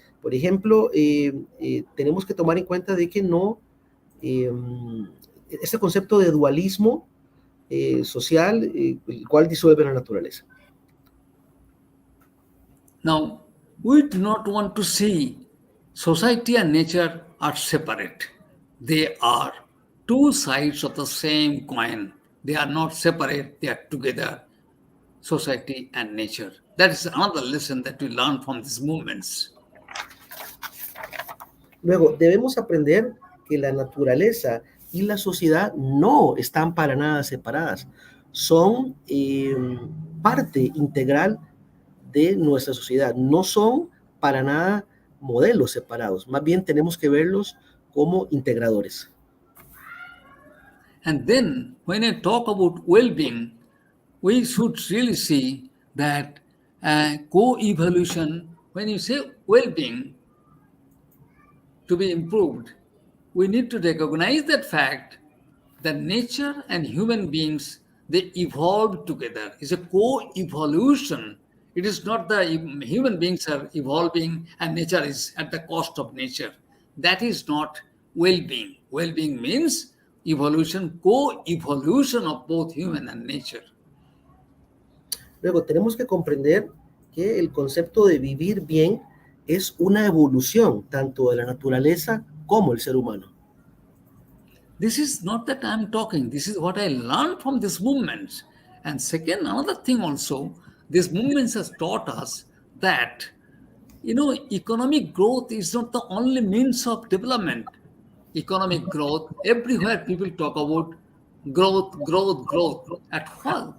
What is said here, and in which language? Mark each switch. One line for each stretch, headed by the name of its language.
Spanish: Por ejemplo, tenemos que tomar en cuenta de que no, este concepto de dualismo social, el cual disuelve la naturaleza.
English: Now, we do not want to see society and nature are separate. They are two sides of the same coin. They are not separate, they are together, society and nature. That is another lesson that we learn from these movements.
Spanish: Luego, debemos aprender que la naturaleza y la sociedad no están para nada separadas. Son parte integral de nuestra sociedad. No son para nada modelos separados. Más bien tenemos que verlos como integradores.
English: And then, when I talk about well-being, we should really see that co-evolution, when you say well-being to be improved, we need to recognize that fact that nature and human beings, they evolve together. It's a co-evolution. It is not the human beings are evolving and nature is at the cost of nature. That is not well-being. Well-being means evolution, co-evolution of both human and nature.
Spanish: Luego tenemos que comprender que el concepto de vivir bien es una evolución tanto de la naturaleza como el ser humano.
English: This is not that I'm talking. This is what I learned from these movements. And second, another thing also, these movements has taught us that, economic growth is not the only means of development. Economic growth, everywhere people talk about growth. At what?